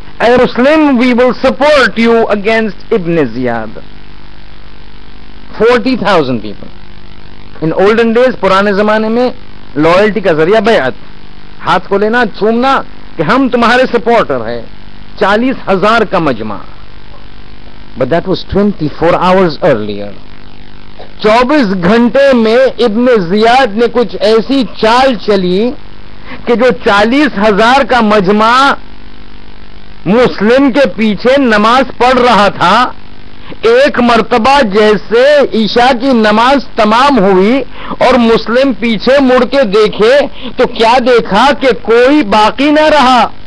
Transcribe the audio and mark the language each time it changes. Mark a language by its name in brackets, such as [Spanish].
[English] O Muslim we will support you against Ibn Ziyad. [Urdu] 40,000 people. [English] in olden days, [Urdu] پرانے زمانے میں لائلٹی کا ذریعہ بیعت, ہاتھ کو لینا, چومنا کہ ہم تمہارے سپورٹر ہیں. 40,000 کا مجمع. [English] But that was 24 hours earlier. [Urdu] 24 گھنٹے میں ابن زیاد نے کچھ ایسی چال چلی کہ جو 40,000 کا مجمع مسلم کے پیچھے نماز پڑھ رہا تھا, ایک مرتبہ جیسے عشاء کی نماز تمام ہوئی اور مسلم پیچھے مڑ کے دیکھے تو کیا دیکھا کہ کوئی باقی نہ رہا.